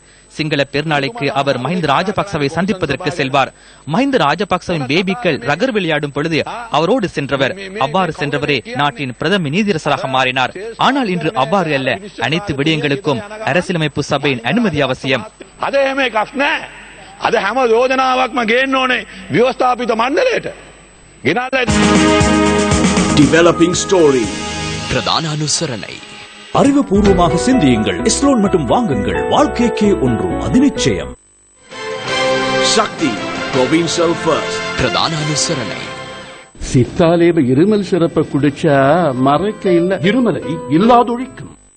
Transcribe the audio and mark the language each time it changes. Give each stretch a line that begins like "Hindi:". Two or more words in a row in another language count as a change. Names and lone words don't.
Tamil: சிங்கள பெருநாளைக்கு அவர் மஹிந்த ராஜபக்சவை சந்திப்பதற்கு செல்வார். மஹிந்த ராஜபக்சவின் பேபிக்கள் ரகர் விளையாடும் பொழுது அவரோடு சென்றவர். அவ்வாறு சென்றவரே நாட்டின் பிரதம நீதியரசராக மாறினார். ஆனால் இன்று அவ்வாறு அல்ல. அனைத்து விடயங்களுக்கும் அரசியலமைப்பு சபையின் அனுமதி அவசியம்.
Sinhala: අද හැම යෝජනාවක්ම ගේන්න ඕනේ ව්‍යවස්ථාපිත මණ්ඩලයට ගෙනල්ලා
English: developing story
Tamil: பிரதான அனுசரணை அறிவுபூர்வமாக சிந்தியுங்கள். இஸ்லோன் மட்டும் வாங்குங்கள். வாழ்க்கைக்கே ஒன்று அது நிச்சயம். சக்தி
English: provincial first
Tamil: பிரதான அனுசரணை சித்தாலேவ இருமல் சிறப்ப குடிச்சா மறைக்க இல்ல இருமலை இல்லாதொழிக்கும்.